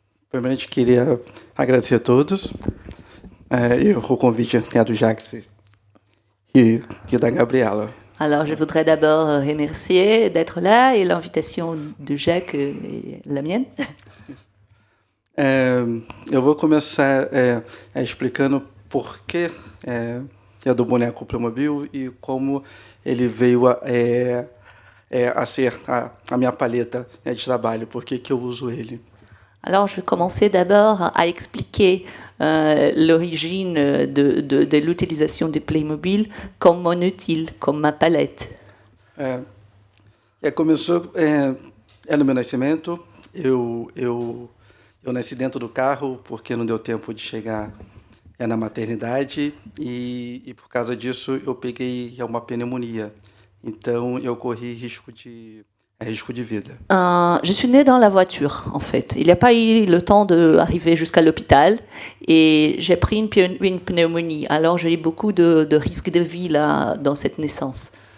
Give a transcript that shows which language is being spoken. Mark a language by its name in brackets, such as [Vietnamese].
[Portuguese] Primeiramente, queria agradecer a todos e o convite do Jacques e da Gabriela. [French] Alors, je voudrais d'abord remercier d'être là et l'invitation de Jacques et la mienne. [Portuguese] Eu vou começar explicando por que é do boneco Playmobil e como ele veio a ser a minha paleta de trabalho, por que eu uso ele. [French] Alors, je vais commencer d'abord à expliquer l'origine de l'utilisation de Playmobil comme mon utile, comme ma palette. [Portuguese] Começou no meu nascimento. Eu nasci dentro do carro porque não deu tempo de chegar na maternidade e por causa disso eu peguei uma pneumonia. Então eu corri risco de vida. [French] Je suis née dans la voiture, en fait. Il n'y a pas eu le temps d'arriver jusqu'à l'hôpital et j'ai pris une pneumonie. Alors j'ai eu beaucoup de risques de vie là, dans cette naissance.